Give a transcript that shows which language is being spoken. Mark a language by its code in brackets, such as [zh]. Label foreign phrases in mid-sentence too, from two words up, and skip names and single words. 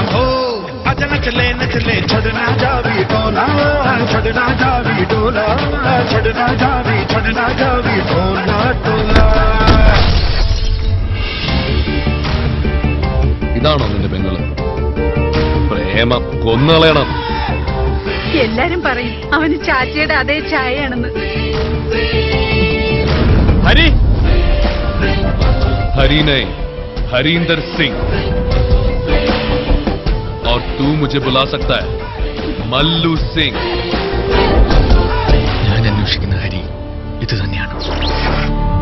[pa] ਓ ਅਜ ਨੱਚਲੇ ਨੱਚਲੇ ਛੜਨਾ ਜਾਵੀ ਡੋਲਾ ਛੜਨਾ ਜਾਵੀ ਡੋਲਾ ਛੜਨਾ ਜਾਵੀ ਡੋਲਾ ਡੋਲਾ. [ml] ഇതാണോ നിന്റെ പെങ്ങള്? പ്രേമം കൊന്നുകളയണം. എല്ലാരും പറയും അവന് ചാച്ചയുടെ അതേ ചായയാണെന്ന്. ഹരി [hi] हरी नहीं, हरींदर सिंह। और तू मुझे बुला सकता है मल्लू सिंह। [ml] ഞാൻ അന്വേഷിക്കുന്ന ഹരി ഇത് തന്നെയാണ്.